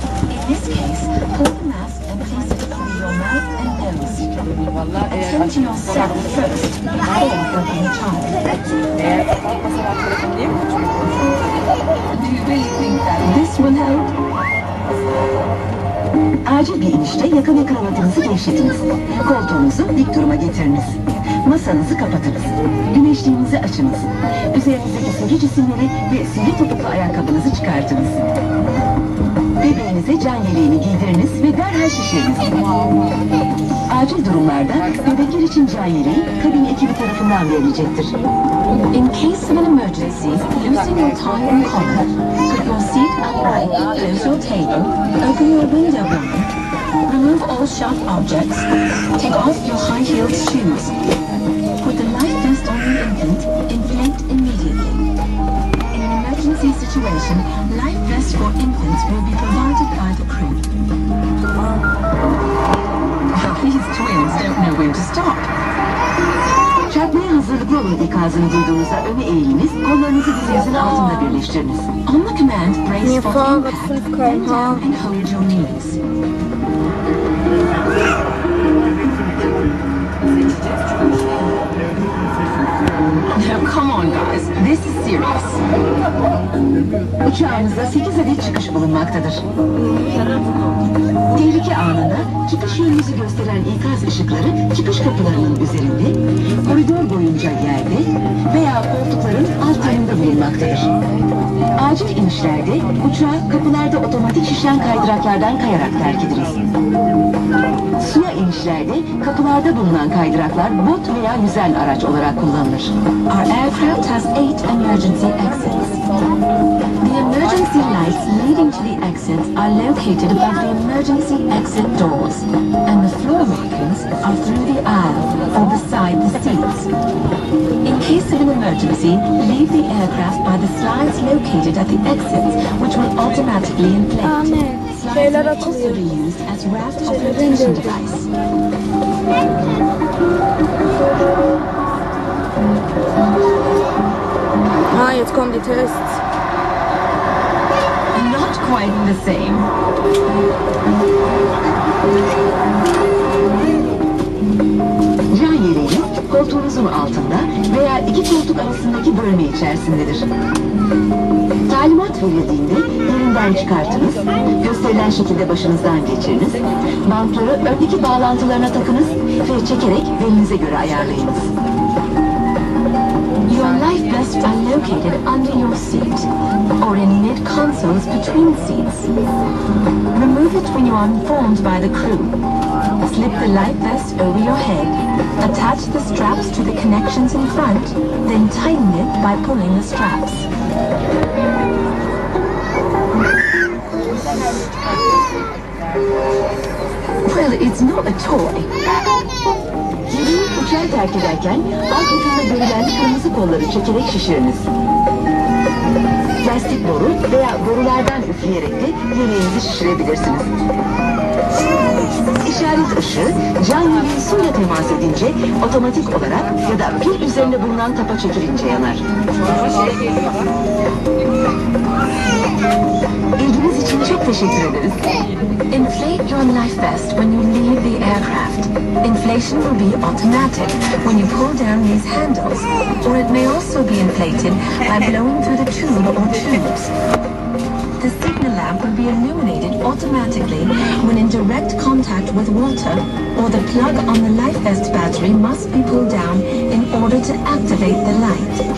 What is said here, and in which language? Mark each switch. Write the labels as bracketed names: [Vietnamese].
[English] In this case, pull the mask and place it through your mouth and nose. Attend to yourself first before helping the child. Do you really think that this will help? [Turkish] Acil bir inişte yaka ve kravatınızı gevşetiniz. Koltuğunuzu dik duruma getiriniz. Masanızı kapatınız. Güneşliğinizi açınız. Üzerinizdeki sivri cisimleri ve sivri topuklu ayakkabınızı çıkartınız. Bebeğinize can yeleğini giydiriniz ve derhal şişiriniz. Acil durumlarda bebekler için can yeleği kabin ekibi tarafından verilecektir. [English] In case of an emergency, loosen your tie and collar, put your seat upright, close your table, open your window blind, remove all sharp objects, take off your high-heeled shoes. Put the life vest on the infant, inflate immediately. In an emergency situation, life vests for infants will be provided by the crew. These twins don't know when to stop. [Turkish] Çarpmaya hazırlıklı olun ikazını duyduğunuzda öne eğiliniz, kollarınızı dizinizin altında birleştiriniz. [English] On the command, brace for impact, bend down and hold your knees. Now come on guys, this is serious. [Turkish] Uçağımızda 8 adet çıkış bulunmaktadır. Tehlike anında çıkış yönünüzü gösteren ikaz ışıkları çıkış kapılarının üzerinde, koridor boyunca yerde veya koltukların alt yanında bulunmaktadır. Acil inişlerde uçağı kapılarda otomatik şişen kaydıraklardan kayarak terk ediniz. Suya inişlerde kapılarda bulunan kaydıraklar bot veya yüzen araç olarak kullanılır. [English] Our aircraft has 8 emergency exits. The emergency lights leading to the exits are located above the emergency exit doors, and the floor markings are through the aisle or beside the seats. In case of an emergency, leave the aircraft by the slides located at the exits, which will automatically inflate. Slides may also be used as raft or flotation device. [German] Jetzt kommen die Tests. [English] Not quite the same. [Turkish] Can yeleği koltuğunuzun altında veya iki koltuk arasındaki bölme içerisindedir. Talimat verildiğinde yerinden çıkartınız, gösterilen şekilde başınızdan geçiriniz, bantları öndeki bağlantılarına takınız ve çekerek belinize göre ayarlayınız. [English] Your life vests are located under your seat or in mid-consoles between seats. Remove it when you are informed by the crew. Slip the life vest over your head, attach the straps to the connections in front, then tighten it by pulling the straps. Well, it's not a toy. [Turkish] Yemeği uçağı terk ederken alt ucunda görülen kırmızı kolları çekerek şişiriniz. Plastik boru veya borulardan üfleyerek de yemeğinizi şişirebilirsiniz. İşaret ışığı can yeleği suyla temas edince otomatik olarak ya da pil üzerinde bulunan tapa çekilince yanar. İlginiz için çok teşekkür ederiz. [English] Inflate your life vest when you leave the aircraft. Inflation will be automatic when you pull down these handles, or it may also be inflated by blowing through the tube or tubes. The signal lamp will be illuminated automatically when in direct contact with water, or the plug on the life vest battery must be pulled down in order to activate the light.